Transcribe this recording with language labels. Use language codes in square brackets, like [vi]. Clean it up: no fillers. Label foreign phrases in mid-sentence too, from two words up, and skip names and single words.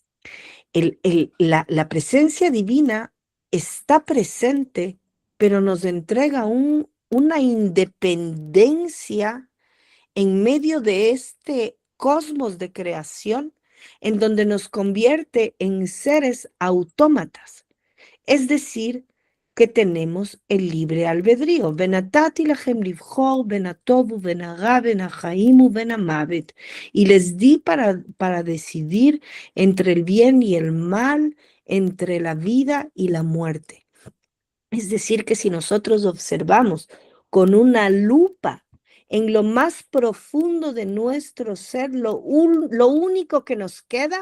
[es] La presencia divina está presente, pero nos entrega una independencia en medio de este cosmos de creación, en donde nos convierte en seres autómatas. Es decir, que tenemos el libre albedrío. [he] ונתתי לכם לבחור בין הטוב בין הרע בין החיים ובין המוות. [es] Y les di para decidir entre el bien y el mal, entre la vida y la muerte. Es decir, que si nosotros observamos con una lupa en lo más profundo de nuestro ser, lo único que nos queda